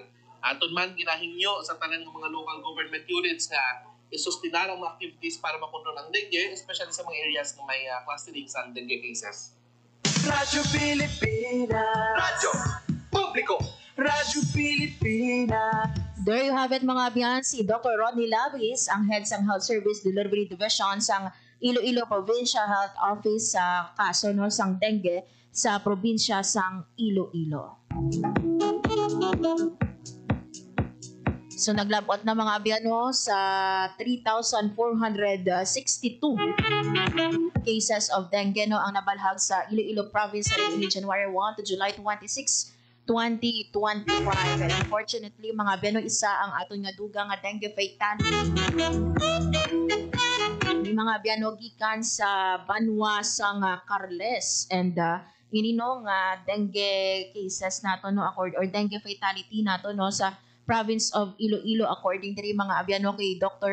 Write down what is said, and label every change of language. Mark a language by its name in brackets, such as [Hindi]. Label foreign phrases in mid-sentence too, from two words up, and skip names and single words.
[Hiligaynon] Aton man ginahingyo sa tanan ng mga local government units nga isustina ang mga activities para makontrol ang dengue, especially sa mga areas na may clustering sa [English] dengue cases. [Hiligaynon] Radyo Pilipinas. Radyo Publiko. Radyo Pilipinas. [English] There you have it [Hiligaynon] mga biyan, [English] si Dr. [Hiligaynon] Rodney Labis, ang head ng Health Service Delivery Division sa Iloilo Provincial Health Office sa kaso no sang dengue sa probinsya sang Iloilo. So naglabot na mga biyano sa [English] 3,462 cases of dengue [Hiligaynon] no ang nabalhag sa Iloilo Province sa January 1 to July 26, 2025. [English] And unfortunately, [Hiligaynon] mga biyano, isa ang aton nga duga nga [English] dengue fatality. [Hiligaynon] May mga biyano gikan sa Banwa sang Carles and inino nga [English] dengue cases [Hiligaynon] nato no or [English] dengue fatality [Hiligaynon] nato no sa province of Iloilo according diri mga abiyano kay Dr.